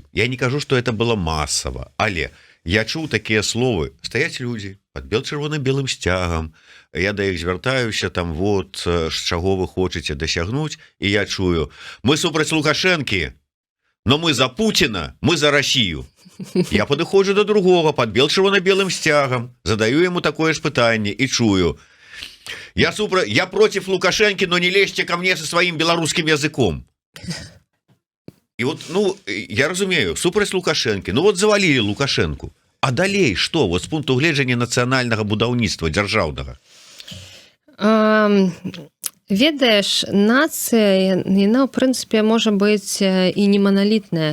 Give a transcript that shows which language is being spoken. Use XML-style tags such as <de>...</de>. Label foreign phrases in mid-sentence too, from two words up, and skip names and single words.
<be>Я не кажу, што это было масава, але я чуў такія словы: стаяць людзі пад чырвона-белым сцягам, я да іх звяртаюся, там вот з чаго вы хочаце дасягнуць, і я чую: мы супраць Лукашэнкі,</be> <ru>но мы за Путіна, мы за Россию.</ru> <be>Я падыходжу</be> <ru>до другого</ru> <be>пад чырвона-белым сцягам, задаю яму такое ж пытанне і чую:</be> <ru>я против Лукашэнкі, но не лезьте ко мне со сваім беларускім языком.</ru> <be>І вот, я разумею, супраць Лукашэнкі, вот завалілі Лукашэнку. А далей што вот з пункту гледжання нацыянальнага будаўніцтва дзяржаўнага? Ведаеш, нацыя, яна, ў прынцыпе, можа быць і не маналітная.</be>